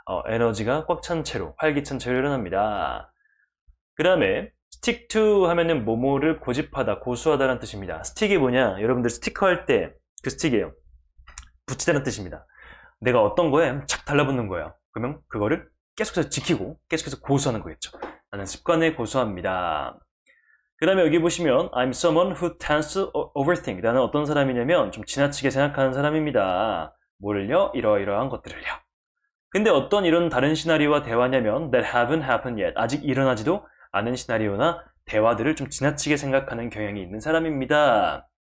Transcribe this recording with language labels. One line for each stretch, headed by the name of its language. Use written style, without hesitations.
Korean: 에너지가 꽉 찬 채로, 활기찬 채로 일어납니다. 그 다음에 stick to 하면은 뭐뭐를 고집하다, 고수하다라는 뜻입니다. 스틱이 뭐냐? 여러분들 스티커 할 때 그 스틱이에요. 붙이다는 뜻입니다. 내가 어떤 거에 착 달라붙는 거예요. 그러면 그거를 계속해서 지키고 계속해서 고수하는 거겠죠. 나는 습관에 고수합니다. 그 다음에 여기 보시면
English: I'm someone who tends to overthink.
Korean: 나는 어떤 사람이냐면 좀 지나치게 생각하는 사람입니다. 뭐를요? 이러이러한 것들을요. 근데 어떤 이런 다른 시나리오와 대화냐면
English: that haven't happened yet.
Korean: 아직 일어나지도 않은 시나리오나 대화들을 좀 지나치게 생각하는 경향이 있는 사람입니다.